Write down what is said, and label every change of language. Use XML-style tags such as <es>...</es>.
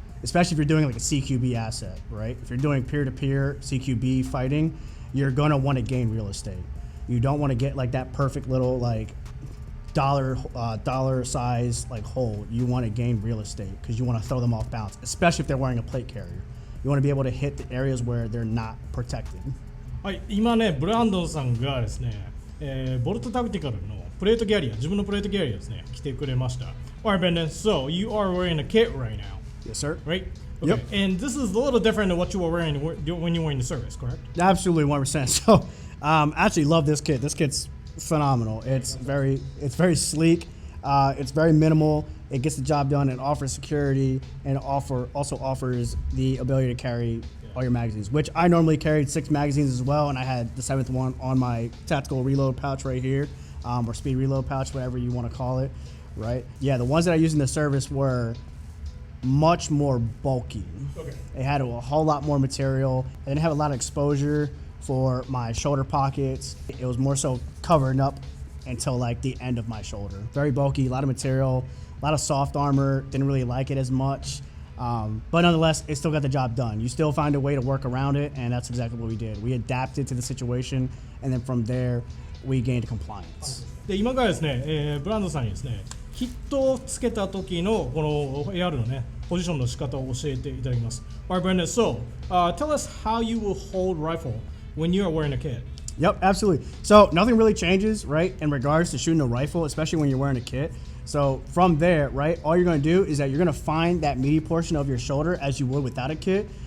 <en>Especially if you're doing like a CQB asset, right? If you're doing peer-to-peer CQB fighting, you're gonna wanna gain real estate. You don't wanna get like that perfect little like dollar size like hole. You wanna gain real estate because you wanna throw them off balance, especially if they're wearing a plate carrier. You wanna be able to hit the areas where they're not protected.</en> <ja>はい、今ね、ブランドンさんがですね、ボルトタクティカルのプレートキャリア、自分のプレートキャリアですね、着てくれました。</ja> <en>Alright, Brendan, so you are wearing a kit right now. Yes, sir. Right? Okay. Yep. And this is a little different than what you were wearing when you were in the service, correct? Absolutely, 100%. So, I actually love this kit. This kit's phenomenal. It's very sleek. It's very minimal. It gets the job done. It offers security and also offers the ability to carry all your magazines, which I normally carried 6 magazines as well, and I had the 7th one on my tactical reload pouch right here, or speed reload pouch, whatever you want to call it, right? Yeah, the ones that I used in the service were much more bulky. Okay. It had a whole lot more material. I didn't have a lot of exposure for my shoulder pockets. It was more so covering up until like the end of my shoulder. Very bulky, a lot of material, a lot of soft armor. Didn't really like it as much. But nonetheless, it still got the job done. You still find a way to work around it, and that's exactly what we did. We adapted to the situation, and then from there, we gained compliance.</en> <ja>で、今からですね、ブランドさんにですね、ヒットをつけた時のこの AR のね、ポジションの仕方を教えていただきます。</ja> <en>Alright, Brendan, so tell us how you will hold rifle when you are wearing a kit. Yep, absolutely. So nothing really changes, right, in regards to shooting a rifle, especially when you're wearing a kit. So from there, right, all you're going to do is that you're going to find that meaty portion of your shoulder as you would without a kit.</en>